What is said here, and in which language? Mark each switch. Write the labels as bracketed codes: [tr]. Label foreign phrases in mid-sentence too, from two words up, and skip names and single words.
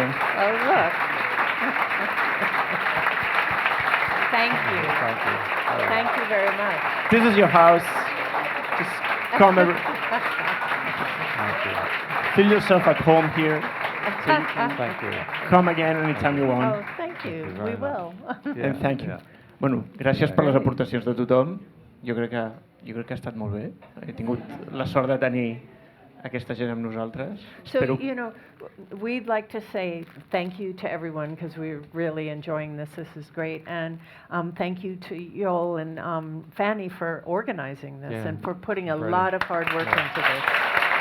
[en] Oh, look. Thank you. Thank you. Thank you very much. This is your house. Just come feel yourself at home here. So you can Thank you. come again anytime you want. Oh, thank you. We will. And thank you. [ca] Bueno, gràcies per les aportacions de tothom. Jo crec que ha estat molt bé. He tingut la sort de tenir aquesta gent amb nosaltres. [en] So, you know, we'd like to say thank you to everyone because we're really enjoying this. This is great. And thank you to Joel and Fanny for organizing this and for putting a lot of hard work into this.